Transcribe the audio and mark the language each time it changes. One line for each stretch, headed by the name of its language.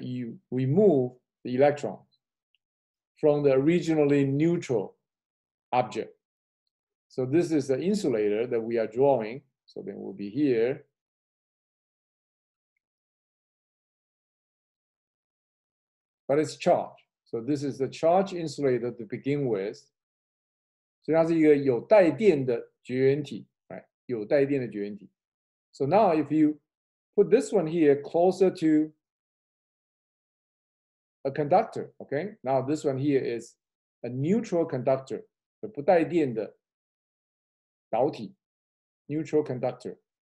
English: You remove the electron from the originally neutral object. So this is the insulator that we are drawing. So then we'll be here. but it's charged. So this is the charge insulator to begin with.
Chinese: 所以它是一个有带电的绝缘体， right? 有带电的绝缘体。
English: So now if you put this one here closer to a conductor, okay? Now this one here is a neutral conductor,
Chinese: 不带电的导体
English: ，neutral conductor.